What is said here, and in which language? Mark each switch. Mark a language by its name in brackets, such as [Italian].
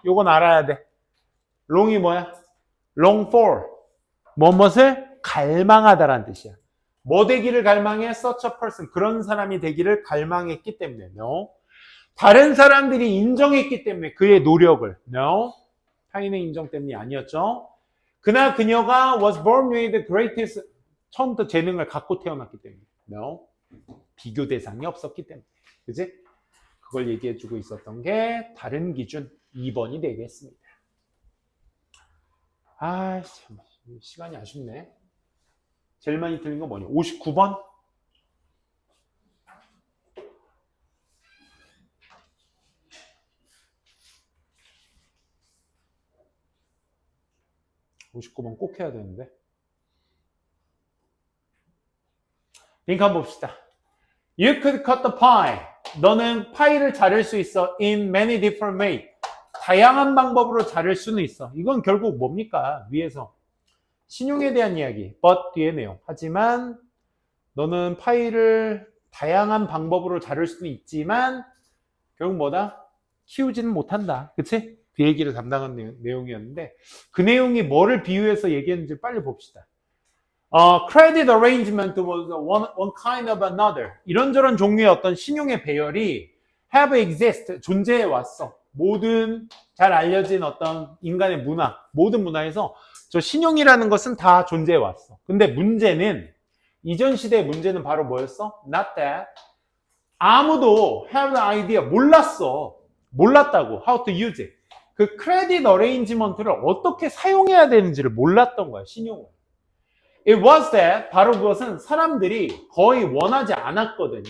[Korean] 요건 알아야 돼. long이 뭐야? long for. 무엇을? 갈망하다라는 뜻이야. 뭐 되기를 갈망해? [English] such a person. [Korean] 그런 사람이 되기를 갈망했기 때문에. [English] No. [Korean] 다른 사람들이 인정했기 때문에 그의 노력을. [English] No. [Korean] 타인의 인정 때문이 아니었죠. 그나 그녀가 [English] was born with greatest. [Korean] 처음부터 재능을 갖고 태어났기 때문에. [English] No. [Korean] 비교 대상이 없었기 때문에. 그지? 그걸 얘기해주고 있었던 게 다른 기준 2번이 되겠습니다. 아, 참 시간이 아쉽네. 제일 많이 틀린 거 뭐냐? 59번? (59번) 꼭 해야 되는데. 링크 한번 봅시다. [English] You could cut the pie. [Korean] 너는 파이를 자를 수 있어. [English] In many different ways. [Korean] 다양한 방법으로 자를 수는 있어. 이건 결국 뭡니까? 위에서 신용에 대한 이야기, but 뒤에 내용. 하지만 너는 파이를 다양한 방법으로 자를 수는 있지만 결국 뭐다? 키우지는 못한다. 그치? 그 얘기를 담당한 내용이었는데 그 내용이 뭐를 비유해서 얘기했는지 빨리 봅시다. [English] Credit arrangement was one kind of another. [Korean] 이런저런 종류의 어떤 신용의 배열이 [English] have exist, [Korean] 존재해 왔어. 모든 잘 알려진 어떤 인간의 문화, 모든 문화에서 저 신용이라는 것은 다 존재해 왔어. 근데 문제는 이전 시대의 문제는 바로 뭐였어? [English] Not that. [Korean] 아무도 [English] have an idea [Korean] 몰랐어. 몰랐다고. [English] How to use it. [Korean] 그 크레딧 어레인지먼트를 어떻게 사용해야 되는지를 몰랐던 거야, 신용을. [English] It was that. [Korean] 바로 그것은 사람들이 거의 원하지 않았거든.